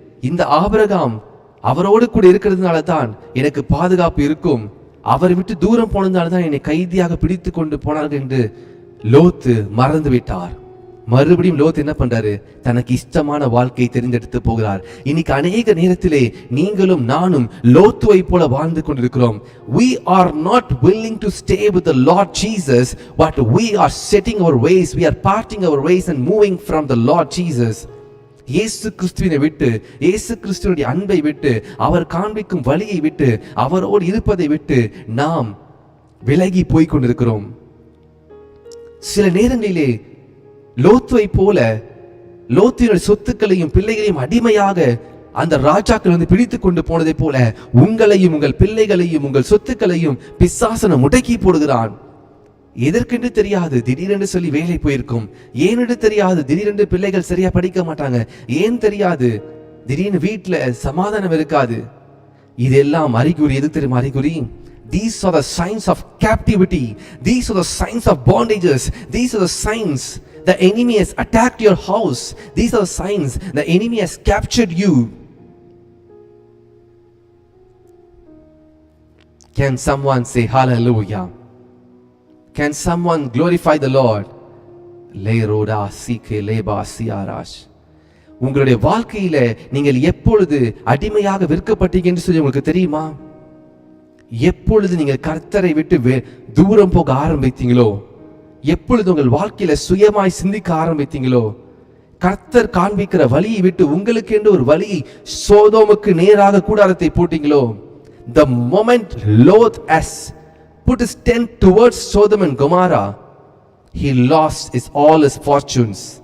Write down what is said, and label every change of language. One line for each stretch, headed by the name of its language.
Tamil: இந்த ஆபிரகாம் அவரோடு கூட இருக்கிறதுனால தான் எனக்கு பாதுகாப்பு இருக்கும், அவரை விட்டு தூரம் போனதுனால தான் என்னை கைதியாக பிடித்து கொண்டு போனார்கள் என்று லோத்து மறந்து விட்டார். மறுபடியும் லோத் என்ன பண்றாரு? தனக்கு இஷ்டமான வாழ்க்கையை தெரிந்தெடுத்து போகிறார். இன்னைக்கு அநேக நேரத்திலே நீங்களும் நானும் லோத்துவை போல வாழ்ந்து கொண்டிருக்கிறோம்.
English: We are not willing to stay with the Lord Jesus, but we are setting our ways, we are parting our ways and moving from the Lord Jesus.
Tamil: இயேசு கிறிஸ்துவினை விட்டு, இயேசு கிறிஸ்துவினுடைய அன்பை விட்டு, அவர் காண்பிக்கும் வழியை விட்டு, அவரோடு இருப்பதை விட்டு நாம் விலகி போய் கொண்டிருக்கிறோம். சில நேரங்களிலே லோத்துவை போல லோத்தினுடைய சொத்துக்களையும் பிள்ளைகளையும் அடிமையாக அந்த ராஜாக்கள் வந்து பிடித்து கொண்டு போனதை போல உங்களையும் உங்கள் பிள்ளைகளையும் உங்கள் சொத்துக்களையும் பிசாசன முடக்கி போடுகிறான். எதற்கென்று தெரியாது, திடீரென்று சொல்லி வேலை போயிருக்கும். ஏனென்று தெரியாது, திடீரென்று பிள்ளைகள் சரியா படிக்க மாட்டாங்க. ஏன் தெரியாது, திடீர்னு வீட்டுல சமாதானம் இருக்காது. இதெல்லாம் அறிகுறி. எது தெரியுமா அறிகுறி?
English: These are the signs of captivity. These are the signs of bondages. These are the signs the enemy has attacked your house. These are the signs the enemy has captured you. Can someone say hallelujah? Can someone glorify the Lord? Leroda sike leba siarash.
Tamil: உங்களுடைய வாழ்க்கையில நீங்கள் எப்பொழுது அடிமையாக விற்கப்பட்டீங்க என்று சொல்லி உங்களுக்கு தெரியுமா? எப்பொழுது நீங்கள் கர்த்தரை விட்டு தூரம் போக ஆரம்பித்தீங்களோ, எப்பொழுது உங்கள் வாழ்க்கையில சுயமாய் சிந்திக்க ஆரம்பித்தீங்களோ, கர்த்தர் காண்பிக்கிற வழியை விட்டு உங்களுக்கு என்று ஒரு வழி சோதோமுக்கு நேராக கூடாரத்தை போட்டீங்களோ,
English: the moment Lot has put his tent towards Sodom and Gomorrah,
Tamil: he lost all his fortunes.